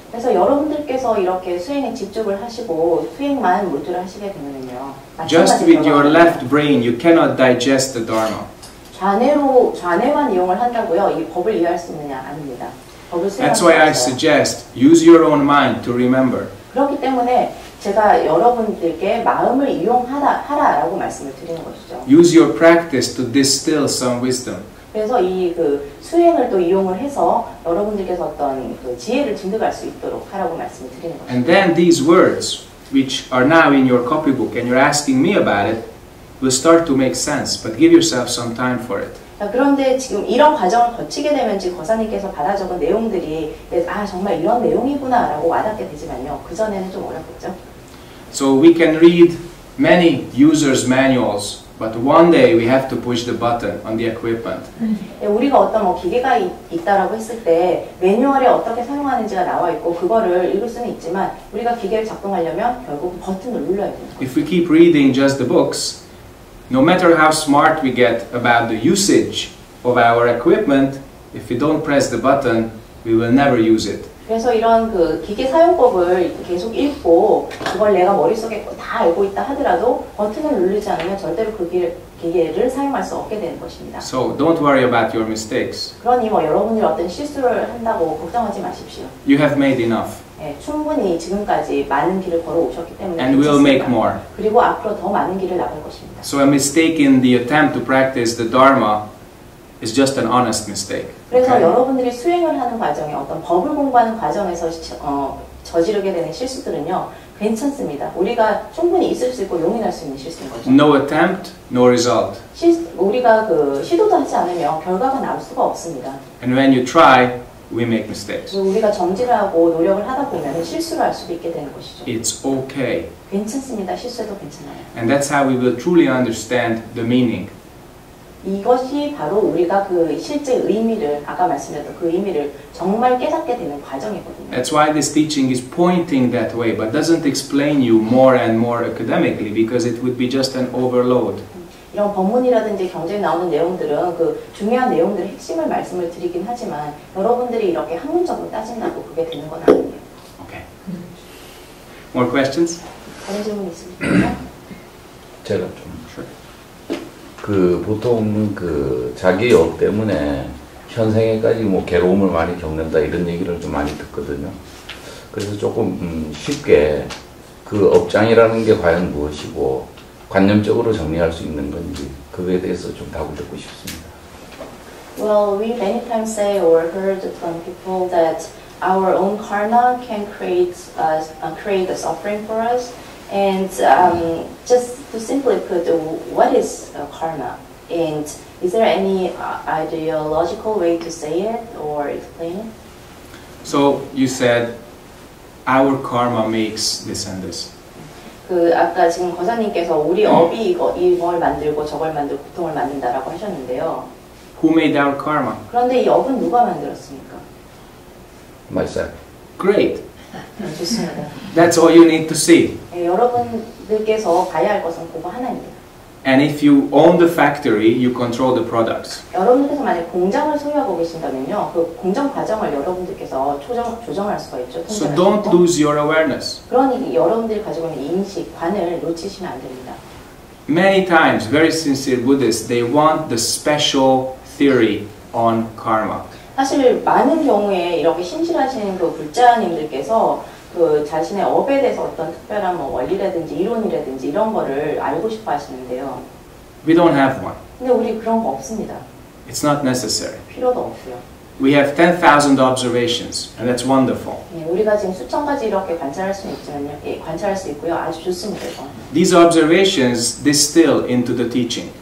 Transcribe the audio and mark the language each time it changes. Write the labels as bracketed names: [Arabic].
[Korean] 그래서 여러분들께서 이렇게 수행에 집중을 하시고 수행만 몰두를 하시게 되면요. [English] Just with your left brain, you cannot digest the Dharma. [Korean] 좌뇌만 이용을 한다고요, 이 법을 이해할 수 있느냐? 아닙니다. 법을 수행할 [English] That's [Korean] 수 [English] why I [Korean] 없어요. [English] suggest use your own mind to remember. [Korean] 그렇기 때문에 제가 여러분들께 마음을 이용하라라고 말씀을 드리는 것이죠. [English] Use your practice to distill some wisdom. [Korean] 그래서 이 그 수행을 또 이용을 해서 여러분들께서 어떤 그 지혜를 증득할 수 있도록 하라고 말씀을 드리는 것이죠. [English] And then these words, which are now in your copybook and you're asking me about it, will start to make sense, but give yourself some time for it. [Korean] 그런데 지금 이런 과정을 거치게 되면 지금 거사님께서 받아 적은 내용들이 아 정말 이런 내용이구나 라고 와닿게 되지만요. 그전에는 좀 어렵겠죠. [English] So we can read many users' manuals, but one day we have to push the button on the equipment. [Korean] 우리가 어떤 뭐 기계가 있다라고 했을 때 매뉴얼에 어떻게 사용하는지가 나와 있고 그거를 읽을 수는 있지만 우리가 기계를 작동하려면 결국 버튼을 눌러야 돼요. [English] If we keep reading just the books, no matter how smart we get about the usage of our equipment, if we don't press the button, we will never use it. [Korean] 그래서 이런 그 기계 사용법을 계속 읽고 그걸 내가 머릿속에 다 알고 있다 하더라도 버튼을 누르지 않으면 절대로 그 기계를 사용할 수 없게 되는 것입니다. [English] So don't worry about your mistakes. [Korean] 그러니 뭐 여러분들이 어떤 실수를 한다고 걱정하지 마십시오. [English] You have made enough. [Korean] 예, 충분히 지금까지 많은 길을 걸어오셨기 때문에 [English] And we'll make more. [Korean] 그리고 앞으로 더 많은 길을 나갈 것입니다. [English] So a mistake in the attempt to practice the Dharma is just an honest mistake. [Korean] 그래서 [English] Okay? [Korean] 여러분들이 수행을 하는 과정에 어떤 법을 공부하는 과정에서 저지르게 되는 실수들은요 괜찮습니다. 우리가 충분히 있을 수 있고 용인할 수 있는 실수인 거죠. [English] No attempt, no result. [Korean] 우리가 그 시도도 하지 않으면 결과가 나올 수가 없습니다. [English] And when you try, we make mistakes. [Korean] 그리고 우리가 정지를 하고 노력을 하다 보면 실수를 할 수도 있게 되는 것이죠. [English] It's okay. [Korean] 괜찮습니다. 실수해도 괜찮아요. [English] And that's how we will truly understand the meaning. [Korean] 이것이 바로 우리가 그 실제 의미를 아까 말씀드렸던 그 의미를 정말 깨닫게 되는 과정이거든요. [English] That's why this teaching is pointing that way, but doesn't explain you more and more academically, because it would be just an overload. [Korean] 이런 법문이라든지 경제에 나오는 내용들은 그 중요한 내용들의 핵심을 말씀을 드리긴 하지만 여러분들이 이렇게 학문적으로 따진다고 그게 되는 건 아니에요. [English] Okay. More questions? [Korean] 다른 질문 있으실까요? 제가 좀 그 보통 그 자기 업 때문에 현생에까지 뭐 괴로움을 많이 겪는다 이런 얘기를 좀 많이 듣거든요. 그래서 조금 쉽게 그 업장이라는 게 과연 무엇이고 관념적으로 정리할 수 있는 건지 그거에 대해서 좀 답을 듣고 싶습니다. [English] Well, we many times say or heard from people that our own karma can create a suffering for us. And just to simply put, what is karma? And is there any ideological way to say it or explain it? So you said our karma makes this and this. [Korean] 그 아까 지금 거사님께서 우리 업이 이걸 만들고 저걸 만들고 고통을 만든다라고 하셨는데요. [English] Who made our karma? [Korean] 그런데 이 업은 누가 만들었습니까? [English] Myself. Great. [Korean] 좋습니다. [English] That's all you need to see. [Korean] 네, 여러분들께서 봐야 할 것은 그거 하나입니다. [English] And if you own the factory, you control the products. [Korean] 여러분들께서 만약 공장을 소유하고 계신다면요, 그 공정 과정을 여러분들께서 조정할 수가 있죠. [English] So don't lose your awareness. [Korean] 그러니 여러분들이 가지고 있는 인식, 관을 놓치시면 안 됩니다. [English] Many times, very sincere Buddhists, they want the special theory on karma. [Korean] 사실 많은 경우에 이렇게 신실하신 그 불자님들께서 그 자신의 업에 대해서 어떤 특별한 뭐 원리라든지 이론이라든지 이런 거를 알고 싶어 하시는데요. [English] We don't have one. [Korean] 근데 우리 그런 거 없습니다. [English] It's not necessary. [Korean] 필요도 없고요. [English] We have 10,000 observations, and that's wonderful. [Korean] 네, 우리가 지금 수천 가지 이렇게 관찰할 수는 있지만요. 예, 관찰할 수 있고요. 아주 좋습니다. 이건. [English] These observations distill into the teaching,